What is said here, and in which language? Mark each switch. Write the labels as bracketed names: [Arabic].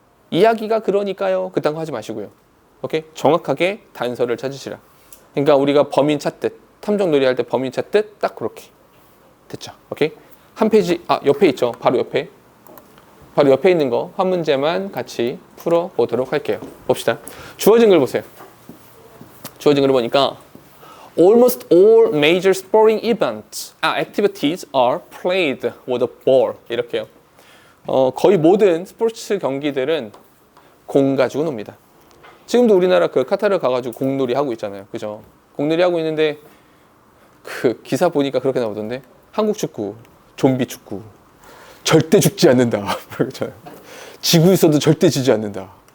[Korean] 이야기가 그러니까요. 그딴 거 하지 마시고요. 오케이? 정확하게 단서를 찾으시라. 그러니까 우리가 범인 찾듯, 탐정놀이 할 때 범인 찾듯 딱 그렇게. 됐죠? 오케이? 한 페이지, 옆에 있죠. 바로 옆에 있는 거 한 문제만 같이 풀어보도록 할게요. 봅시다. 주어진 글 보세요. 주어진 글을 보니까 [English] Almost all major sporting activities are played with a ball. [Korean] 이렇게요. 거의 모든 스포츠 경기들은 공 가지고 놉니다. 지금도 우리나라 그 카타르 가가지고 공놀이 하고 있잖아요. 그죠? 공놀이 하고 있는데 그 기사 보니까 그렇게 나오던데 한국 축구, 좀비 축구. 절대 죽지 않는다. 그렇잖아요. 지고 있어도 절대 지지 않는다.